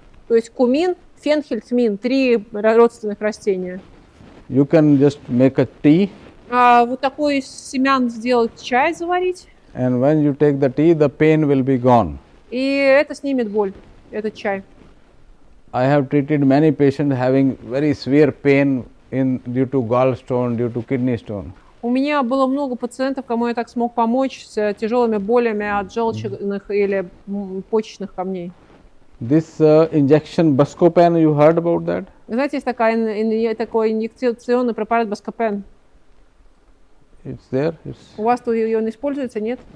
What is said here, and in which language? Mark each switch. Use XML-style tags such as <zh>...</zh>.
<ru>То есть кумин, фенхель, тмин, 3 родственных растения.</ru> <en>You can just make a tea,</en> <ru>Вот такой из семян сделать чай, заварить,</ru> <en>and when you take the tea, the pain will be gone.</en> <ru>и это снимет боль, этот чай.</ru> <en>I have treated many patients having very severe pain due to gallstone, due to kidney stone.</en> <ru>У меня было много пациентов, кому я так смог помочь с тяжелыми болями от желчных или почечных камней.</ru> <en>This injection Buscopan, you heard about that?</en> <ru>Знаете, есть такой инъекционный препарат Buscopan.</ru> <en>It's there.</en> <ru>У вас тут он используется, нет?</ru>